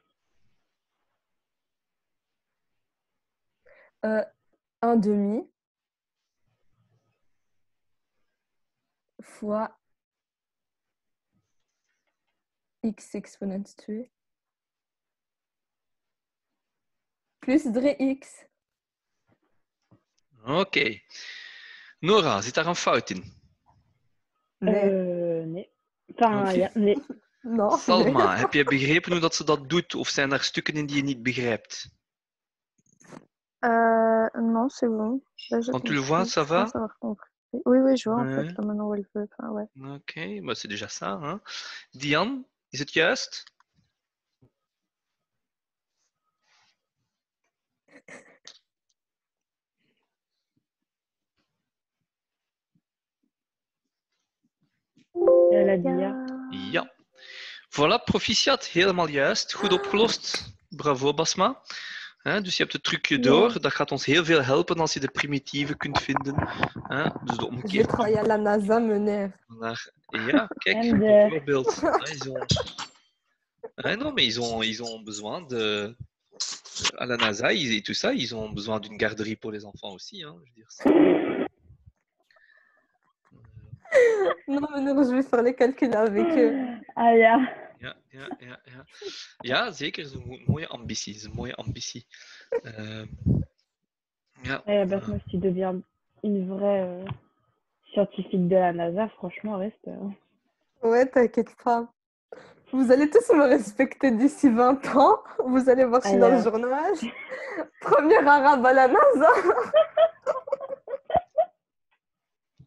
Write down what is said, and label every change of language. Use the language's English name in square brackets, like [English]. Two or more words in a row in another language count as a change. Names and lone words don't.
[French] un demi fois x exponent tuer plus 3x. [Dutch] Oké. Nora, zit daar een fout in? Nee. Nee. Enfin, Oké. ja, nee. [French] Non. [Dutch] Salma, heb je begrepen hoe dat ze dat doet? Of zijn er stukken in die je niet begrijpt? [French] Non, c'est bon. Là, j'ai Quand tu le vois, compris. ça Je pense va? avoir compris. Oui, je vois en fait Ouais. là maintenant où elle veut. Enfin, ouais. [Dutch] Oké, maar [French] c'est déjà ça. Hein? Diane, [Dutch] is het juist? [French] Elle a dit ja. [Dutch] Ja. Voilà, proficiat, helemaal juist. Goed opgelost. Bravo, Basma. Dus je hebt het trucje door. Dat gaat ons heel veel helpen als je de primitieven kunt vinden. Dus de [French] Je vais [Dutch] omgekeerde. [French] travailler à la NASA, mener. [Dutch] Ja, kijk, En bijvoorbeeld. [French] Non, mais ils ont besoin de. À la NASA et tout ça, ils ont besoin d'une garderie pour les enfants aussi. Hein, je veux dire, Non, mener, je vais faire les calculs avec eux. [Dutch] Ah ja. Ja, zeker. Dat is een mooie ambitie. Dat is een mooie ambitie. Ja. [French] Beth, moi, si tu deviens une vraie scientifique de la NASA, franchement, reste. Ouais, t'inquiète pas. Vous allez tous me respecter d'ici 20 ans. Vous allez voir ça dans le journal. Premier arabe à la NASA.